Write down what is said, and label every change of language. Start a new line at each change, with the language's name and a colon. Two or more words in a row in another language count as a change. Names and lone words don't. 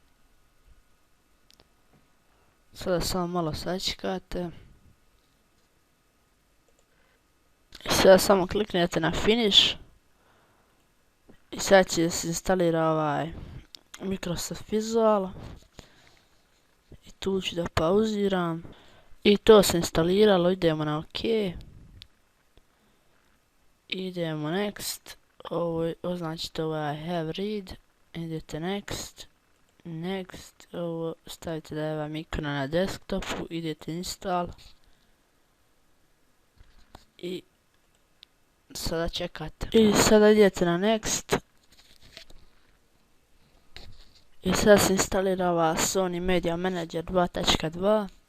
Serbian: Sada samo malo sačekate i sada samo kliknete na finish i sad će se instalira ovaj Microsoft Visual. I tu ću da pauziram i to se instaliralo, idemo na OK, idemo next, ovo označite ovaj
English: have read,
Serbian: idete next, ovo stavite da je vam ikona na desktopu, idete install i sada čekate. I sada idete na next i sada se instalira ova Sony Media Manager 2.2.